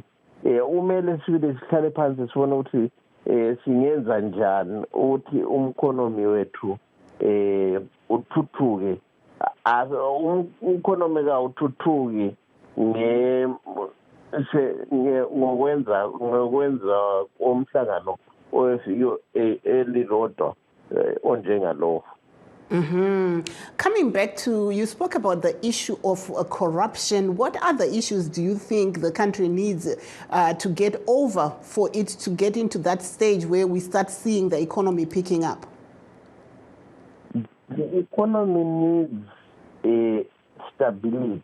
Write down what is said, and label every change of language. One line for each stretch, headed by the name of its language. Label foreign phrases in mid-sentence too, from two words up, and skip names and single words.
North Ndebele: Kumele sibile sihlale phansi sibone ukuthi singenza njani ukuthi umkhonomi wethu uthuthuke. Umkhonomi kawuthuthuki ngokwenza umhlangano elilodwa onjengalowo.
English: Coming back to, you spoke about the issue of corruption. What other issues do you think the country needs to get over for it to get into that stage where we start seeing the economy picking up? The economy needs stability.